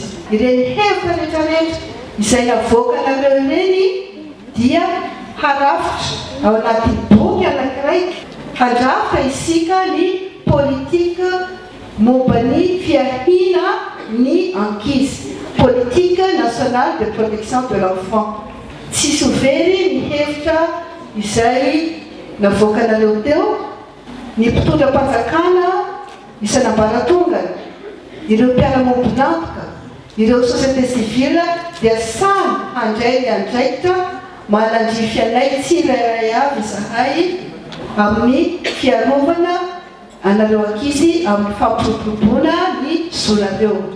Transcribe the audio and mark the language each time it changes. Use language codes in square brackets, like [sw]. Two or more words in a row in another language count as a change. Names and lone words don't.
[mg] Ireny hevitra rehetrarehetra izay navoaka anareo ireny dia harafitra ao anaty boky anankiray, handrafitra isika ny politika momba ny fiahina ny ankizy, [fr] politique nationale de protection de l'enfant. [mg] Tsisy overy ny hevitra izay navoaka anareo teo. Ny mpitondram-panjakana isan'ambaratongany, ireo mpiara-mombonantoka, ireo [fr] société civile [mg] dia samy handray ny andraikitra manandrify anay tsirairay avy izahay amin'ny fiarovana anareo ankizy amin'ny fampiroboroboana ny zonareo.